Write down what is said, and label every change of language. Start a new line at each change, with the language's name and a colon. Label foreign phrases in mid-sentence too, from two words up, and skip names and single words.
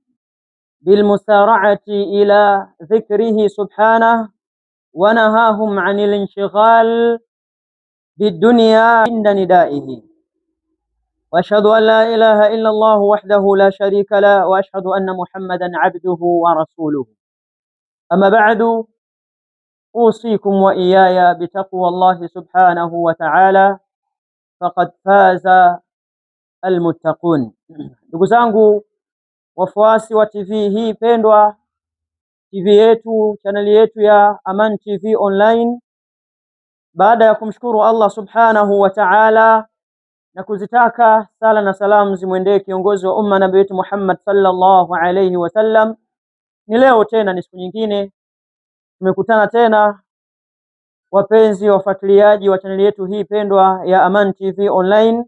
Arabic: بالمسارعة إلى ذكره سبحانه ونهاهم عن الانشغال بالدنيا عند ندائه وأشهد أن لا إله إلا الله وحده لا شريك له وأشهد أن محمدا عبده ورسوله أما بعد أوصيكم وإياي بتقوى الله سبحانه وتعالى فقد فاز almuttaqun.
Swahili: Ndugu zangu wafuasi wa TV hii pendwa, TV yetu, chaneli yetu ya Aman TV Online, baada ya kumshukuru Allah
Arabic: سبحانه وتعالى
Swahili: na kuzitaka sala na salamu zimwendee kiongozi wa umma nabii wetu Muhammad
Arabic: صلى الله عليه وسلم,
Swahili: ni leo tena, ni siku nyingine tumekutana tena wapenzi wafuatiliaji wa chaneli yetu hii pendwa ya Aman TV Online.